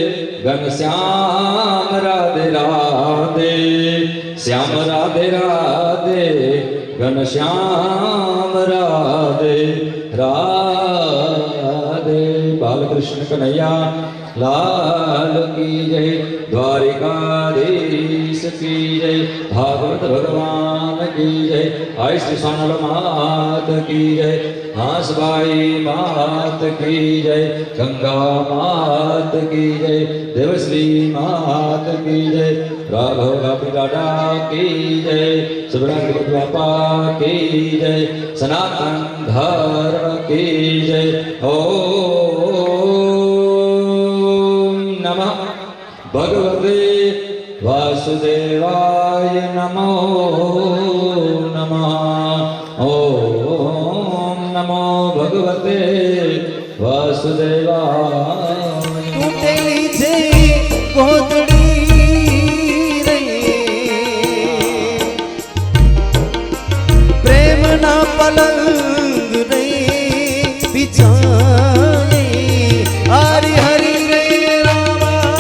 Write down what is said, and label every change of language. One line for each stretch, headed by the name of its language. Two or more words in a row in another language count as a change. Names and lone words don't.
Hindi: घनश्याम राधे राधे श्याम राधे राधे घनश्याम राधे राधे बालकृष्ण कन्हैया लाल की जय द्वारिकाधीश की जय भागवत भगवान की जय आई श्री सोनल मात की जय हंसबाई मात की जय गंगा मात की जय देवश्री मात की जय राघव राधा की जय सुब्रह्मण्य बापा की जय सनातन धर्म की जय
Sanskrit: ओम नमः भगवते वासुदेवाय नमो नमः ओम नमो भगवते वासुदेवाय
Gujarati: તૂટેલી છે કોતડી રે પ્રેમના પલંગ રે બિછાને હરી હરી રે રામા